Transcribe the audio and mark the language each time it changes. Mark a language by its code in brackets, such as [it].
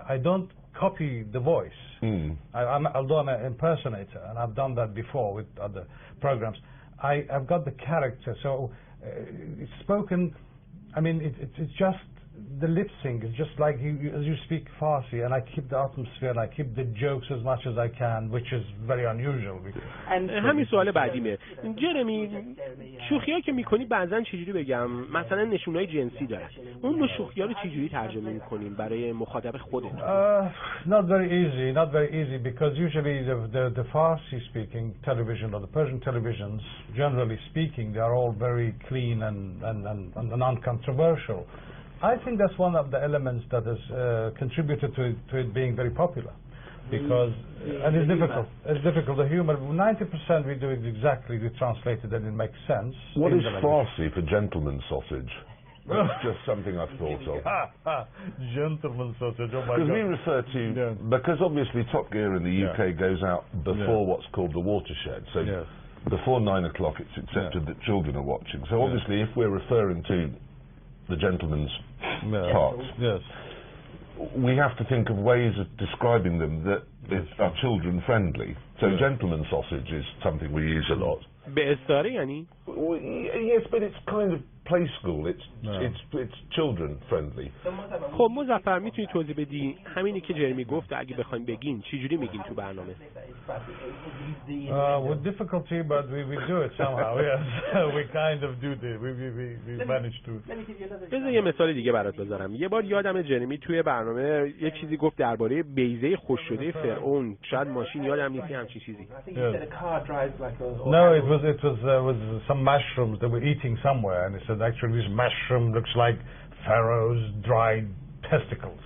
[en] I don't copy the voice. Although I'm an impersonator, and I've done that before with other programs, I've got the character. So it's spoken. I mean, it's just the lip sync is just like as you speak Farsi, and I keep the atmosphere and I keep the jokes as much as I can, which is very unusual. [fa] همین سوال بعدیمه. جرمی، شوخی‌ها که می‌کنی بعضن چجوری بگم؟ مثلا نشونهای جنسی داره. اون نوع شوخی‌ها رو چجوری ترجمه می‌کنیم برای مخاطب خودت؟ [en] Not very easy, because usually the Farsi speaking television or the Persian televisions, generally speaking, they are all very clean and non-controversial. I think that's one of the elements that has contributed to it being very popular, because and it's difficult. It's difficult. The humor, 90% we do it exactly. We translate it and it makes sense. What is Farsi for gentleman sausage? That's just something I've thought of. Gentleman sausage. Oh my God. Because we refer to because obviously Top Gear in the UK goes out before what's called the watershed. So before 9 o'clock, it's accepted that children are watching. So obviously, if we're referring to the gentleman's parts, we have to think of ways of describing them that are children friendly. So gentleman sausage is something we use a lot. [fa] به استعاره یعنی؟ [en] Yes, but it's kind of play school. It's children friendly. [fa] خب مظفر میتونی توضیح بدی همینی که جرمی گفت اگه بخوایم بگین چجوری میگین تو برنامه؟ [en] With difficulty, but we do it somehow. Yes, we kind of do it. We manage to. [fa] بذار یه مثال دیگه برات بذارم. یه بار یادم جرمی توی برنامه یه چیزی گفت درباره بیضه خوش شده فرعون. شاید ماشین یادم نیست همچین چیزی. [en] No, it was some mushrooms they were eating somewhere, and he said actually this mushroom looks like Pharaoh's dried testicles.